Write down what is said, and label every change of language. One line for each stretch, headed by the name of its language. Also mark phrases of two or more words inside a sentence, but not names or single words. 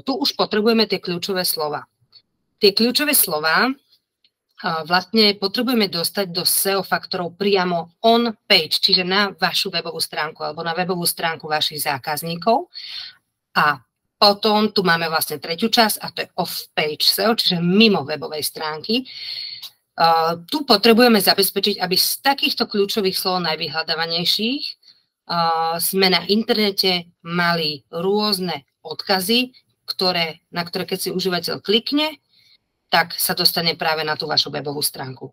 Slovak: Tu už potrebujeme tie kľúčové slova. Tie kľúčové slova vlastne potrebujeme dostať do SEO faktorov priamo on-page, čiže na vašu webovú stránku alebo na webovú stránku vašich zákazníkov. A potom tu máme vlastne tretiu časť a to je
English: off-page SEO,
Slovak: čiže mimo webovej stránky. Tu potrebujeme zabezpečiť, aby z takýchto kľúčových slov najvyhľadávanejších sme na internete mali rôzne odkazy, na ktoré keď si užívateľ klikne, tak sa dostane práve na tú vašu webovú stránku.